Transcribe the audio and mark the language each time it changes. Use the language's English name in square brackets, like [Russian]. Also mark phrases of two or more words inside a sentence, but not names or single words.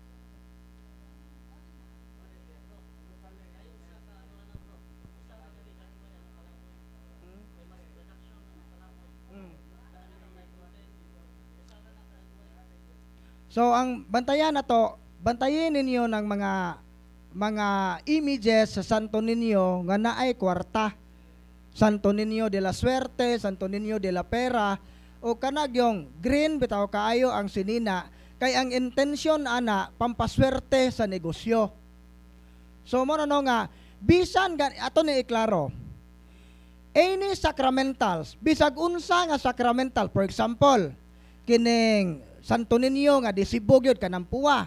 [Cebuano] So ang bantayan na to, bantayin ninyo ng mga images sa Santo Niño nga naay kwarta. Santo Niño de la Suerte, Santo Niño de la Pera, o kanag yung green bitaw kaayo ang sinina kay ang intensyon ana pampaswerte sa negosyo. So mo no nga bisan ato ni iklaro. [English] Any sacramentals, [Cebuano] bisag unsa nga sacramental, [English] for example, [Cebuano] kining Santo Niño nga disibog yun kanang puwa.